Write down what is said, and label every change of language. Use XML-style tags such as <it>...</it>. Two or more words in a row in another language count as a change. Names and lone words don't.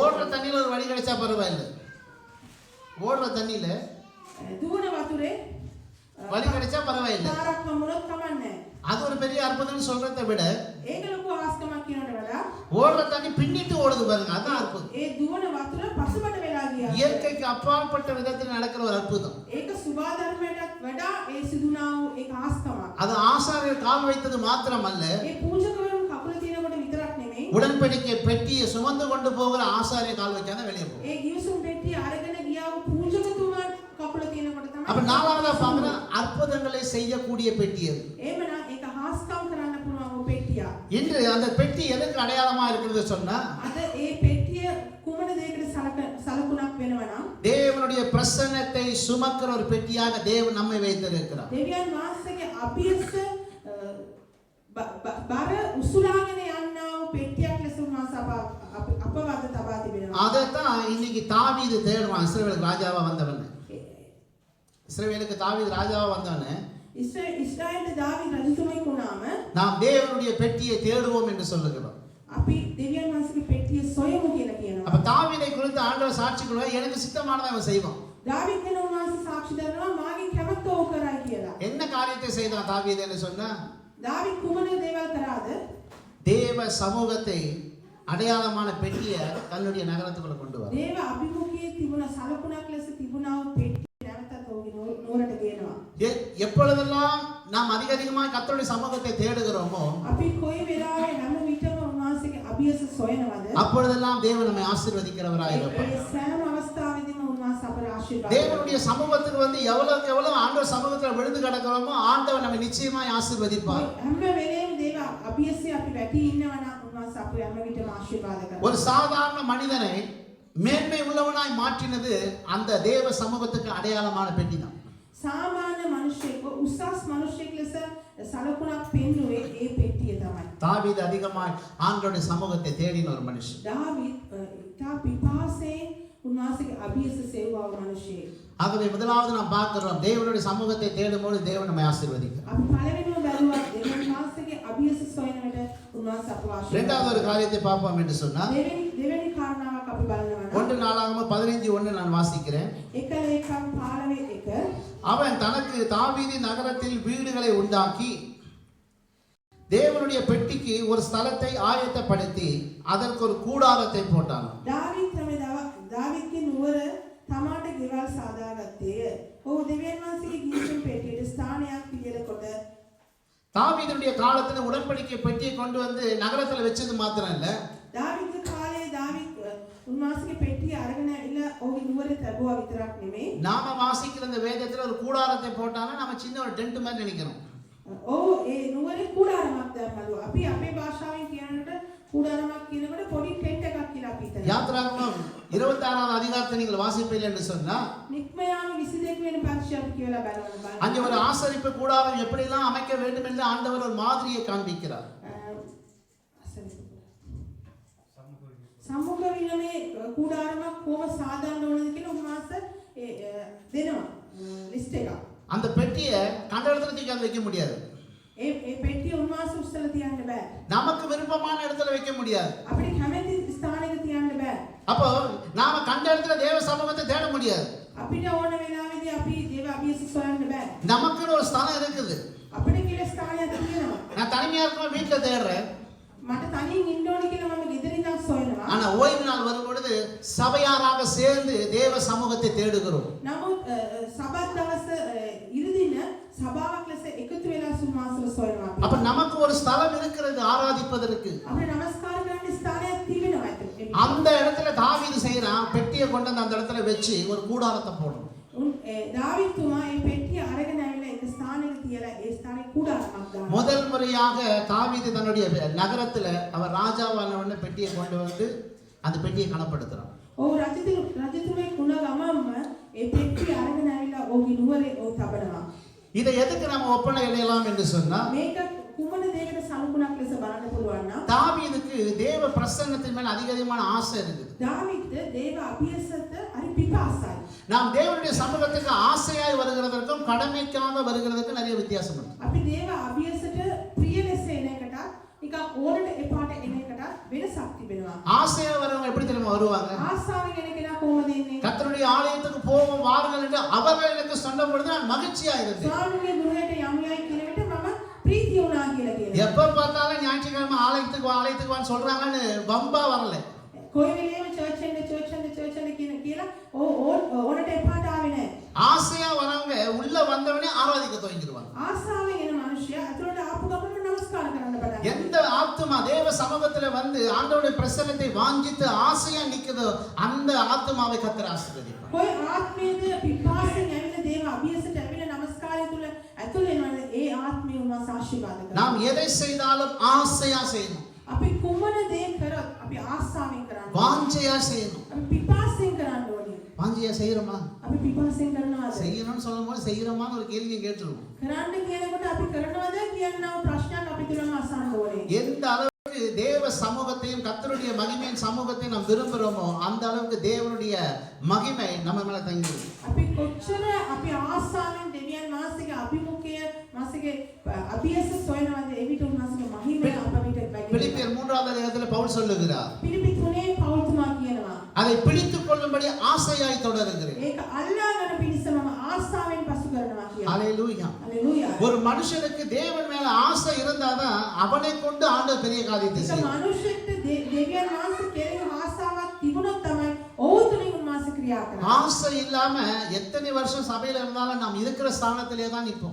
<ta>ஓடுற தண்ணியில ஒரு வழி கிடைச்சா பரவாயில்லை. ஓடுற தண்ணியில</ta> <si>දුවන වතුරේ</si> <ta>வழி கிடைச்சா பரவாயில்லை.</ta> <si>පාරක් හම්බුනොත් කමන්නේ.</si> <ta>அது ஒரு பெரிய அற்புதம்னு சொல்றதை விட</ta> <si>ඒක ලොකු ආස්කමක් කියනකට වඩා</si> <ta>ஓடுற தண்ணி பின்னிட்டு ஓடுது பாருங்க, அதான் அற்புதம்.</ta> <si>ඒ දුවන වතුර පසුබට වෙලා ගියා.</si> <ta>இயற்கைக்கு அப்பாற்பட்ட விதத்தில் நடக்கிற ஒரு அற்புதம்.</ta> <si>ඒක සුභාධර්මයටත් වඩා ඒ සිදුනා වූ ඒක ආස්කමක්.</si> <ta>அது ஆசாரியர் கால் வைத்தது மாத்திரமல்ல,</ta> <si>ඒ පූජකවරුන් කකුල තියනකොට විතරක් නෙමෙයි.</si> <ta>உடன்படிக்கை பெட்டியை சுமந்து கொண்டு போகிற ஆசாரியர் கால் வைக்காத வெளியே போகும்.</ta> <si>ඒ ගිවිසුම් පෙට්ටිය අරගෙන ගියා වූ පූජකතුමා කකුල තියනකොට</si> <ta>அப்ப</ta> <si>තමයි.</si> <ta>நாலாவதா பாக்குற அற்புதங்களை செய்யக்கூடிய பெட்டி அது.</ta> <si>එහෙමනම් ඒක හාස්කම් කරන්න පුළුවන් වූ පෙට්ටියක්.</si> <ta>இன்று அந்த பெட்டி எதுக்கு அடையாளமா இருக்கிறது சொன்னா,</ta> <si>අද ඒ පෙට්ටිය කුමන දෙයකට සලකුණක් වෙනව නම්</si> <ta>தேவனுடைய பிரசன்னத்தை சுமக்கிற ஒரு பெட்டியாக தேவன் நம்மை வைத்திருக்கிறார்.</ta> <si>දෙවියන් වහන්සේගේ අභියස බර උසුලාගෙන යන්නා වූ පෙට්ටියක් ලෙස උන්වහන්සේ අපවද තබා තිබෙනවා.</si> <ta>அதைத்தான் இன்னைக்கு தாவீது தேடுவான். இஸ்ரவேலுக்கு ராஜாவா வந்தவன், இஸ்ரவேலுக்கு தாவீது ராஜாவா வந்தவனே,</ta> <si>ඉස්රායෙල් දාවීද රජතුමෙක් වුණාම</si> <ta>நாம் தேவனுடைய பெட்டியை தேடுவோம் என்று சொல்லுகிறோம்.</ta> <si>අපි දෙවියන් වහන්සේගේ පෙට්ටිය සොයමු කියලා කියනවා.</si> <ta>அப்ப தாவீதை குறித்து ஆண்டவர் சாட்சி கொடுக்கிறார், எனக்கு சித்தமானதை அவன் செய்வான்.</ta> <si>දාවීද ගැන උන්වහන්සේ சாட்சி දෙනවා මාගේ කැමැත්ත ඕක කරයි කියලා.</si> <ta>என்ன காரியத்தை செய்தான் தாவீது என்று சொன்னா,</ta> <si>දාවීද කුමන දේවල් කරාද?</si> <ta>தேவ சமூகத்தை அடையாளமான பெட்டியை தன்னுடைய நகரத்துக்குள்ள கொண்டு வர.</ta> <si>දේව අභිමුඛයේ තිබුණ සලකුණක් ලෙස තිබුණා වූ පෙට්ටිය නැවතත් ඔහුගේ නුවරට ගේනවා.</si> <ta>எப்பொழுதெல்லாம் நாம் அதிகமாய் கர்த்தருடைய சமூகத்தை தேடுகிறோமோ,</ta> <si>අපි කොයි වෙලාවෙ හැම විටම උන්වහන්සේගේ අභියස සොයනවද?</si> <ta>அப்பொழுதெல்லாம் தேவன் நம்மை ஆசீர்வதிக்கிறவராய் இருப்பார்.</ta> <si>ඒ සෑම අවස්ථාවෙදීම උන්වහන්සේ අපට ආශිර්වාද</si> <ta>தேவனுடைய சமூகத்துக்கு வந்து எவ்வளவுக்கு எவ்வளவு ஆண்டவர் சமூகத்துல விழுந்து கிடக்கிறோமோ ஆண்டவர் நம்மை நிச்சயமாய் ஆசீர்வதிப்பார்.</ta> <si>හැම වෙලේම දේව අභියසයේ අපි වැටි ඉන්නවා නම් උන්වහන්සේ අපේ හැම විටම ආශිර්වාද කරනවා.</si> <ta>ஒரு சாதாரண மனிதனை மேன்மை உள்ளவனாய் மாற்றினது அந்த தேவ சமூகத்துக்கு அடையாளமான பெட்டி தான்.</ta> <si>සාමාන්‍ය මිනිසෙක් උසස් මිනිසෙක් ලෙස සලකුණක් පෙන්නුවේ ඒ පෙට්ටිය තමයි.</si> <ta>தாவீது அதிகமாய் ஆண்டவருடைய சமூகத்தை தேடின ஒரு மனுஷன்.</ta> <si>දාවීද් ඉතා පිපාසයෙන් උන්වහන්සේගේ අභියස සෙව්වා වූ මිනිසෙක්.</si> <ta>ஆகவே முதலாவது நாம் பார்க்கிறோம், தேவனுடைய சமூகத்தை தேடும்போது தேவன் நம்மை ஆசீர்வதிக்கிறார்.</ta> <si>අපි පළවෙනිම බැලුවා දෙවියන් වහන්සේගේ අභියස සොයන විට උන්වහන්සේ අපව ආශිර්වාද</si> <ta>இரண்டாவது ஒரு காரியத்தை பார்ப்போம் என்று சொன்னால்</ta> <si>දෙවෙනි කාරණාවක් අපි බලනවා නම්</si> <ta>1 நாளாகமம் 15:1 நான் வாசிக்கிறேன்.</ta> <si>1 ලේකම් 15:1</si> <ta>அவன் தனக்கு தாவீது நகரத்தில் வீடுகளை உண்டாக்கி தேவனுடைய பெட்டிக்கு ஒரு ஸ்தலத்தை ஆயத்தப்படுத்தி அதற்கு ஒரு கூடாரத்தை போட்டான்.</ta> <si>දාවිත්ගේ නුවර තමාට ගෙවල් සාදාගත්තේය. ඔහු දෙවියන් වහන්සේගේ ගිහින් පෙට්ටියට ස්ථානයක් පිළියෙල කොට</si> <ta>தாவீதுடைய காலத்துல உடன்படிக்கை பெட்டியை கொண்டு வந்து நகரத்துல வச்சது மாத்திரம் இல்ல,</ta> <si>දාවිත්ගේ කාලේ දාවිත් උන්වහන්සේගේ පෙට්ටිය අරගෙන ඇවිල්ලා ඔහුගේ නුවර තබුවා විතරක් නෙමෙයි.</si> <ta>நாம வாசிக்கிற இந்த வேதத்துல ஒரு கூடாரத்தை போட்டானா நம்ம சின்ன ஒரு டென்ட் மாதிரி நினைக்கிறோம்.</ta> <si>ඔව් ඒ නුවරේ කුඩාරමක් දැම්මලු. අපි අපේ භාෂාවෙන් කියනකොට කුඩාරමක් කියනකොට පොඩි ටෙන්ට් එකක් කියලා අපි හිතනවා.</si> <ta>யாத்திராகமம் 26வது அதிகாரத்தை நீங்கள் வாசிப்பீர்கள் என்று சொன்னா</ta> <si>නික්මයාම 22 වෙනි පරිච්ඡේදය අපි කියලා බලන්න.</si> <ta>அங்கே ஒரு ஆசரிப்பு கூடாரம் எப்படிலாம் அமைக்க வேண்டும் என்று ஆண்டவர் ஒரு மாதிரியை காண்பிக்கிறார்.</ta> <si>සම්මුඛ විනමේ කුඩාරමක් කොහොම සාදන්න ඕනද කියලා උන්වහන්සේ දෙනවා ලිස්ට් එකක්.</si> <ta>அந்த பெட்டியை கண்ட இடத்துல தூக்கி அங்க வைக்க முடியாது.</ta> <si>ඒ පෙට්ටිය උන්වහන්සේ උස්සලා තියන්න බෑ.</si> <ta>நமக்கு விருப்பமான இடத்துல வைக்க முடியாது.</ta> <si>අපිට කැමති ස්ථානයක තියන්න බෑ.</si> <ta>அப்போ நாம கண்ட இடத்துல தேவ சமூகத்தை தேட முடியாது.</ta> <si>අපිට ඕන වෙලාවෙදී අපි දේව අභියස සොයන්න බෑ.</si> <ta>நமக்குன்னு ஒரு ஸ்தலம் இருக்குது.</ta> <si>අපිට කියලා ස්ථානයක් තියෙනවා.</si> <ta>நான் தனிமையா இருக்கணும் வீட்டுல தேடுறேன்.</ta> <si>මට තනියෙන් ඉන්න ඕන කියලා මම ගෙදරින් සොයනවා.</si> <ta>ஆனா ஓய்வு நாள் வரும் பொழுது சபையாராக சேர்ந்து தேவ சமூகத்தை தேடுகிறோம்.</ta> <si>නමුත් සබත් දවස ඉරිදින සභාවක් ලෙස එකතු වෙලා සුමාසල සොයනවා.</si> <ta>அப்ப நமக்கு ஒரு ஸ்தலம் இருக்கிறது ஆராதிப்பதற்கு.</ta> <si>අපිට නමස්කාර කරන්න ස්ථානයක් තියෙනවා ඇත්තට.</si> <ta>அந்த இடத்துல தாவீது செய்யறான், பெட்டியை கொண்டு வந்து அந்த இடத்துல வச்சு ஒரு கூடாரத்தை போடுறான்.</ta> <si>දාවිත්තුමා මේ පෙට්ටිය අරගෙන ඇවිල්ලා එක ස්ථානයක තියලා ඒ ස්ථානේ කුඩාරමක් දානවා.</si> <ta>முதல் முறையாக தாவீது தன்னுடைய நகரத்துல அவர் ராஜாவானவன பெட்டியை கொண்டு வந்து அந்த பெட்டியை கனப்படுத்துறான்.</ta> <si>ඔහු රජතුමේ කුණ ගමම්ම ඒ පෙට්ටිය අරගෙන ඇවිල්ලා ඔහුගේ නුවරේ ඔහු තබනවා.</si> <ta>இதை எதுக்கு நம்ம ஒப்பனை இடையலாம் என்று சொன்னா</ta> <si>මේක කුමන දෙයකට සමුකුණක් ලෙස බලන්න පුළුවන් නම්</si> <ta>தாவீதுக்கு தேவ பிரசன்னத்தின் மேல் அதிகமான ஆசை இருக்குது.</ta> <si>දාවිත් දේව අභියසත හරි පිපාසයි.</si> <ta>நாம் தேவனுடைய சமூகத்துக்கு ஆசையாய் வருகிறதற்கும் கடமைக்காக வருகிறதுக்கும் நிறைய வித்தியாசம் இருக்கு.</ta> <si>අපි දේව අභියසට ප්‍රිය ලෙස එන එකට නිකන් ඕනට එපාට එන එකට වෙනසක් තිබෙනවා.</si> <ta>ஆசையா வரவங்க எப்படி தெரியுமா வருவாங்க?</ta> <si>ආසාවෙන් එන කෙනා කොහොමද එන්නේ?</si> <ta>கர்த்தருடைய ஆலயத்துக்கு போவோம் வாருங்கள் என்று அவர்கள் எனக்கு சொன்ன பொழுது நான் மகிழ்ச்சியா இருந்தேன்.</ta> <si>ස්වාමීන්ගේ ගෘහයට යමු යයි කියන විට මම ප්‍රීතිය වුණා කියලා කියනවා.</si> <ta>எப்ப பார்த்தாலும் ஞாயிற்றுக்கிழமை ஆலயத்துக்கு வான்னு சொல்றாங்கன்னு வம்பா வரல.</ta> <si>කොයි වෙලේම චර්ච් එන්න කියලා ඕනට එපාට ආවේ නැහැ.</si> <ta>ஆசையா வரவங்க உள்ள வந்தவனே ஆராதிக்க துவங்கிடுவாங்க.</ta> <si>ආසාවෙන් එන මිනිසයා අතලට ආපු ගමන් නමස්කාර කරන්න පටන්</si> <ta>எந்த ஆத்துமா தேவ சமூகத்துல வந்து ஆண்டவருடைய பிரசன்னத்தை வாஞ்சித்து ஆசையா நிக்குதோ அந்த ஆத்துமாவை கர்த்தர் ஆசீர்வதிப்பார்.</ta> <si>කොයි ආත්මයේද පිපාසෙන් ඇවිල්ලා දේව අභියසට ඇවිල්ලා නමස්කාරය තුල ඇතුල් වෙනවද ඒ ආත්මය උන්වහන්සේ ආශිර්වාද කරනවා.</si> <ta>நாம் எதை செய்தாலும் ஆசையா செய்யணும்.</ta> <si>අපි කුමන දේ කරත් අපි ආසාවෙන් කරන්න.</si> <ta>வாஞ்சையா செய்யணும்.</ta> <si>අපි පිපාසෙන් කරන්න ඕනේ.</si> <ta>வாஞ்சையா செய்யறோமா?</ta> <si>අපි පිපාසෙන් කරනවාද?</si> <ta>செய்யணும்னு சொல்லும்போது செய்யறோமான்னு ஒரு கேள்வியை கேட்டுருவோம்.</ta> <si>කරන්න කියනකොට අපි කරනවද කියනවා ප්‍රශ්නයක් අපි තුලම අසන්න ඕනේ.</si> <ta>எந்த அளவுக்கு தேவ சமூகத்தையும் கர்த்தருடைய மகிமையின் சமூகத்தையும் நாம் விரும்புறோமோ அந்த அளவுக்கு தேவனுடைய மகிமை நம்ம மேல தங்கிடும்.</ta> <si>අපි කොච්චර අපි ආසාවෙන් දෙවියන් වහන්සේගේ අභිමුඛය මාසගේ අභියස සොයනවාද ඒ විට උන්වහන්සේගේ මහිමය අප විට වැඩි.</si> <ta>பிலிப்பியர் 3வது அதிகாரத்துல பவுல் சொல்லுகிறார்,</ta> <si>පිලිපි 3 පෞල්තුමා කියනවා</si> <ta>அதை பிடித்துக் கொள்ளும்படி ஆசையாய் தொடருகிறேன்.</ta> <si>ඒක අල්ලාගෙන පිණිස මම ආසාවෙන් පසු කරනවා කියලා.</si> <ta>ஹalleluya.</ta> <si>හalleluya.</si> <ta>ஒரு மனுஷனுக்கு தேவன் மேல ஆசை இருந்தாதான் அவனை கொண்டு ஆண்டவர் பெரிய காரியத்தை</ta> <si>ඒක</si> <ta>செய்வார்.</ta> <si>මනුෂ්‍යෙක්ට දෙවියන් වහන්සේ කෙරෙහි ආසාවක් තිබුණොත් තමයි ඔහු තුලින් උන්වහන්සේ ක්‍රියා කරන්නේ.</si> <ta>ஆசை இல்லாம எத்தனை வருஷம் சபையில இருந்தாலும் நாம் இருக்கிற ஸ்தானத்திலே தான் நிற்போம்.</ta>